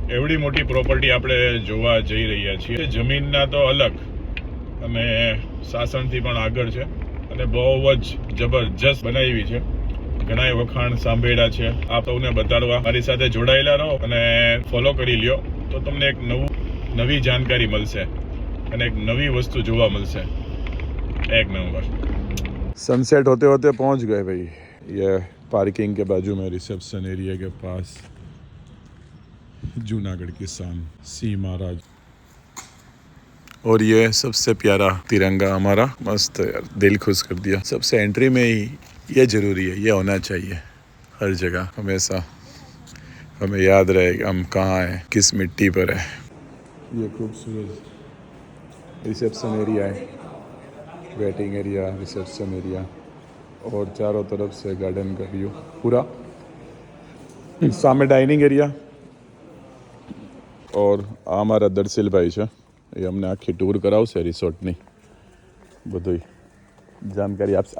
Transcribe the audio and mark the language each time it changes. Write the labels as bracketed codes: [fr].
[gu] એવડી મોટી પ્રોપર્ટી આપણે જોવા જઈ રહ્યા છીએ. જમીનના તો અલગ અને શાસનથી પણ આગળ છે અને બહુ જ જબરજસ્ત બનાવી છે. ઘણા વખાણ સાંભળ્યા છે. આપ સૌને બતાડવા મારી સાથે જોડાયેલા રહો અને ફોલો કરી લ્યો તો તમને એક નવી જાણકારી મળશે અને એક નવી વસ્તુ જોવા મળશે. [hi] एक नंबर. सनसेट होते होते पहुंच गए भाई. ये पार्किंग के बाजू में रिसेप्शन एरिया के पास जूनागढ़ की शान सी महाराज और ये सबसे प्यारा तिरंगा हमारा. मस्त यार, दिल खुश कर दिया. सबसे एंट्री में ही ये जरूरी है, ये होना चाहिए हर जगह. हमेशा हमें याद रहे कि हम कहाँ हैं, किस मिट्टी पर है. ये खूबसूरत रिसेप्शन एरिया है. वेटिंग एरिया, रिसेप्शन एरिया और चारों तरफ से गार्डन का व्यू पूरा. सामने डाइनिंग एरिया और [gu] આ અમારા દર્શિલભાઈ છે, એ અમને આખી ટૂર કરાવશે રિસોર્ટની બધી જાણકારી આપશે.